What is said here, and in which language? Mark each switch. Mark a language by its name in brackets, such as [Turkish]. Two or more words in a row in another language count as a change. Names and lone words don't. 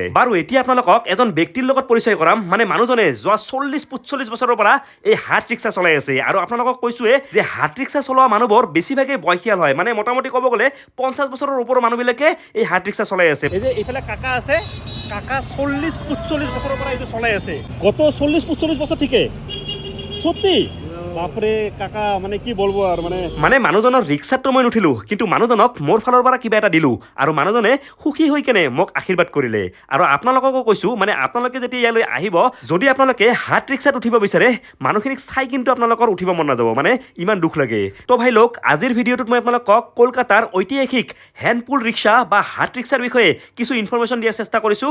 [Assamese] বাৰু এতিয়া আপোনালোকক এজন ব্যক্তিৰ লগত পৰিচয় কৰাম, মানে মানুহজনে যোৱা 40-45 বছৰৰ পৰা এই হাত ৰিক্সা চলাই আছে। আৰু আপোনালোকক কৈছোৱে যে হাত ৰিক্সা চলোৱা মানুহবোৰ বেছিভাগেই বয়সীয়াল হয়, মানে মোটামুটি ক'ব গ'লে 50 বছৰৰ ওপৰৰ মানুহবিলাকে এই হাত ৰিক্সা চলাই আছে। এই যে এইফালে কাকা আছে, কাকা 40-45 বছৰৰ পৰা এইটো চলাই আছে। [Bangla] গত 40-45 বছর থেকে সত্যি বাপরে কাকা, মানে কি বলবো আর [Assamese] মানে মানুহজনৰ ৰিক্সাতো মই নুঠিলো, কিন্তু মানুহজনক মোৰ ফালৰ পৰা কিবা এটা দিলো আৰু মানুহজনে সুখী হৈ কেনে মোক আশীৰ্বাদ কৰিলে। আৰু আপোনালোককো কৈছো, মানে আপোনালোকে যেতিয়া ইয়ালৈ আহিব, যদি আপোনালোকে হাত ৰিক্সাত উঠিব বিচাৰে, মানুহখিনিক চাই কিন্তু আপোনালোকৰ উঠিব মন নাযাব, মানে ইমান দুখ লাগে। তো ভাই লোক, আজিৰ ভিডিঅ'টোত মই আপোনালোকক কলকাতাৰ ঐতিহাসিক হেণ্ডপুল ৰিক্সা বা হাত ৰিক্সাৰ বিষয়ে কিছু ইনফৰমেশ্যন দিয়াৰ চেষ্টা কৰিছো।